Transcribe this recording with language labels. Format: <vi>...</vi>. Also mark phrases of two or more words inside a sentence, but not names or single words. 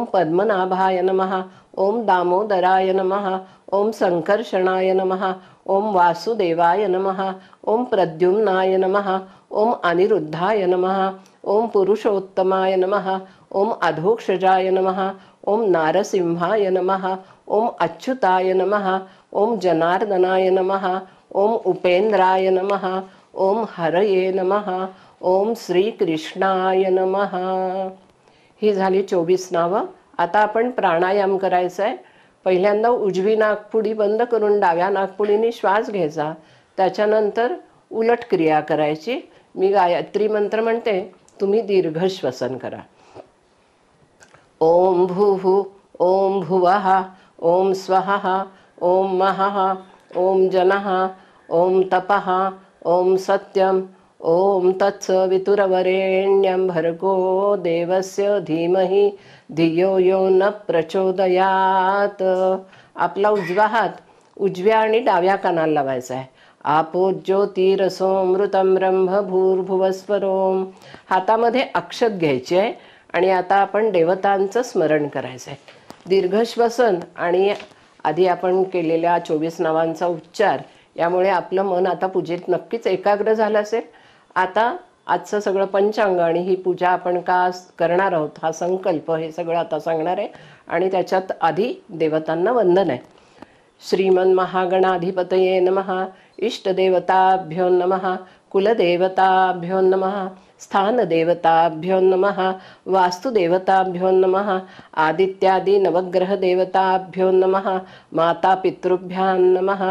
<sa>पद्मनाभाय नमः, ओम दामोदराय नमः, ओम संकर्षणाय नमः, ओम वासुदेवाय नमः, ओम प्रद्युम्नाय नमः, ओम अनिरुद्धाय नमः, ओम पुरुषोत्तमाय नमः, ओम अधोक्षजाय नमः, ओम नारसिंहाय नमः, ओम अच्युताय नमः, ओम जनार्दनाय नमः, ओम उपेंद्राय नमः, ओम हरये नमः, ओम श्रीकृष्णाय नमः.</sa> <mr>ही झाली 24 नावं. आता आपण प्राणायाम करायचा आहे. पहिल्यांदा उजवी नाकपुडी बंद करून डाव्या नाकपुडीने श्वास घ्यायचा. त्याच्यानंतर उलट क्रिया करायची. मी गायत्री मंत्र म्हणते, तुम्ही दीर्घ श्वसन करा.</mr> <sa>ओम भूः ओम भुवः ओम स्वः ओम महः ओम जनः ओम तपः ओम सत्यम ओम तत्सवितुरवरेण्यं भर्गो देवस्य धीमहि धियो यो न प्रचोदयात.</sa> <mr>आपला उजवा हात उजव्या आणि डाव्या कानाला लावायचा आहे.</mr> <sa>आपो ज्योतिरसोमृतं ब्रह्म भूर्भुवस्वरोम.</sa> <mr>हातामध्ये अक्षत घ्यायची आहे आणि आता आपण देवतांचं स्मरण करायचं आहे. दीर्घ श्वसन आणि आधी आपण केलेल्या 24 नावांचा उच्चार यामुळे आपलं मन आता पूजेत नक्कीच एकाग्र झालं असेल. आता आजचं सगळं पंचांग आणि ही पूजा आपण का करणार आहोत हा संकल्प हे सगळं आता सांगणार आहे. आणि त्याच्यात आधी देवतांना वंदन आहे.</mr> <sa>श्रीमन महागणाधिपतये नमः. इष्टदेवताभ्यो नमः. कुलदेवताभ्यो नमः. स्थानदेवताभ्यो नमः. वास्तुदेवताभ्यो नमः. आदित्यादि नवग्रहदेवताभ्यो नमः. मातापितृभ्यां नमः.</sa>